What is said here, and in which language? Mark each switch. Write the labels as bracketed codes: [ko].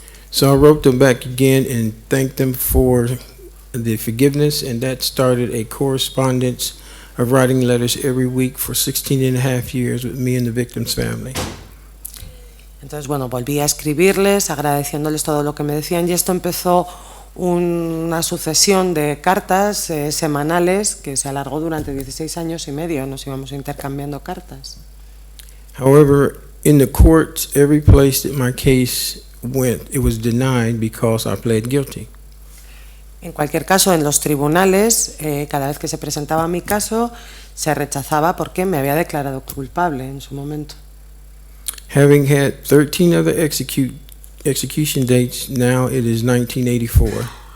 [en] So I wrote them back again and thanked them for the forgiveness, and that started a correspondence of writing letters every week for 16 and a half years with me and the victim's family. [es] Entonces, bueno, volví a escribirles agradeciéndoles todo lo que me decían y esto empezó una sucesión de cartas semanales que se alargó durante 16 años y medio. Nos íbamos intercambiando cartas. [en] However, in the courts, every place that my case went, it was denied because I pled guilty. [es] En cualquier caso, en los tribunales, cada vez que se presentaba mi caso, se rechazaba porque me había declarado culpable en su momento. [en] Having had 13 other execution dates, now it is 1984.